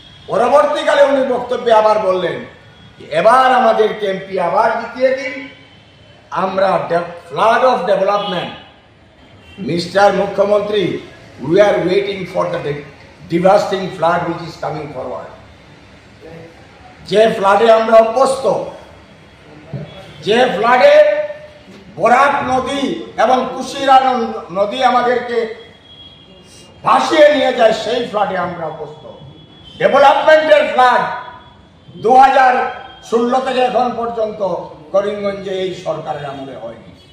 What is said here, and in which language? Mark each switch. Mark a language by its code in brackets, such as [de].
[bn] পরবর্তীকালে উনি বক্তব্যে আবার বললেন, এবার আমাদের এমপি আবার জিতিয়ে দিন, আমরা [en] Flood of development. Mister মুখ্যমন্ত্রী, we are waiting for the devastating flood which is coming forward. [bn] যে ফ্লাডে আমরা অভ্যস্ত, যে ফ্লাডে বরাক নদী এবং কুশিয়ারা নদী আমাদেরকে ভাসিয়ে নিয়ে যায়, সেই ফ্লাডে আমরা অভ্যস্ত। ডেভেলপমেন্টের ফ্লাড 2016 থেকে এখন পর্যন্ত করিমগঞ্জে এই সরকারের আমলে হয়নি।